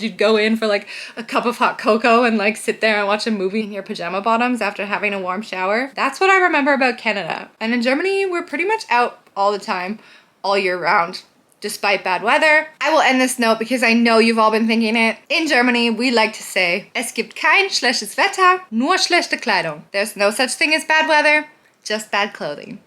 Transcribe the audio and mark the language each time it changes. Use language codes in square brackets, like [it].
[en] You'd go in for like a cup of hot cocoa and like sit there and watch a movie in your pajama bottoms after having a warm shower. That's what I remember about Canada. And in Germany, we're pretty much out all the time, all year round, despite bad weather. I will end this note because I know you've all been thinking it. In Germany, we like to say, [de] es gibt kein schlechtes Wetter, nur schlechte Kleidung. [en] There's no such thing as bad weather, just bad clothing.